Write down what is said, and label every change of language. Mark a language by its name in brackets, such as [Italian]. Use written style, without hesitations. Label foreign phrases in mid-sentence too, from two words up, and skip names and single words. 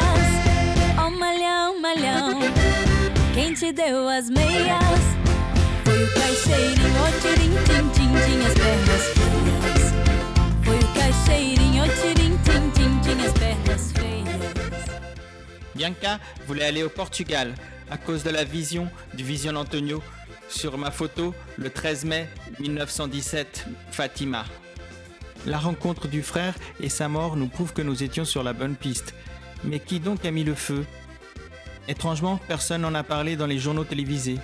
[Portuguese] Oh malhão, quem te deu as meias? Foi o caixeirinho, ó tirim-tim-tim, tinha as pernas feias. Foi o caixeirinho, ó tirim-tim-tim, tinha as pernas feias. [French] Bianca voulait aller au Portugal à cause de la vision du Vision Antonio sur ma photo le 13 mai 1917, Fatima. La rencontre du frère et sa mort nous prouvent que nous étions sur la bonne piste. Mais qui donc a mis le feu? Étrangement, personne n'en a parlé dans les journaux télévisés.